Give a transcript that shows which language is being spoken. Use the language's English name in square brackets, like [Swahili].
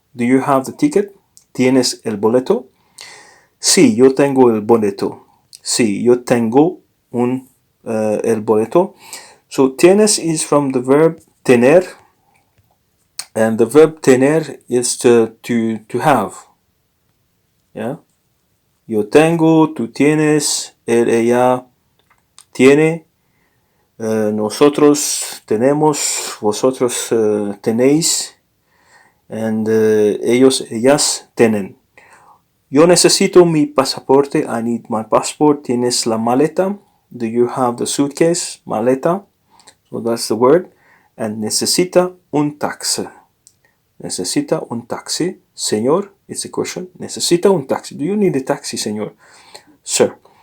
[English] Do you have the ticket? [Spanish] ¿Tienes el boleto? Sí, yo tengo el boleto. Sí, yo tengo el boleto. [English] So tienes is from the verb tener, and the verb tener is to have. Yeah. [Spanish] Yo tengo, tú tienes, él, ella tiene, nosotros tenemos, vosotros tenéis, and ellos, ellas tienen. Yo necesito mi pasaporte. [English] I need my passport. [Spanish] Tienes la maleta. [English] Do you have the suitcase? Maleta. So that's the word. And [Spanish] necesita un taxi. Necesita un taxi. Señor, [English] it's a question. [Spanish] Necesita un taxi. [English] Do you need a taxi, señor? Sir.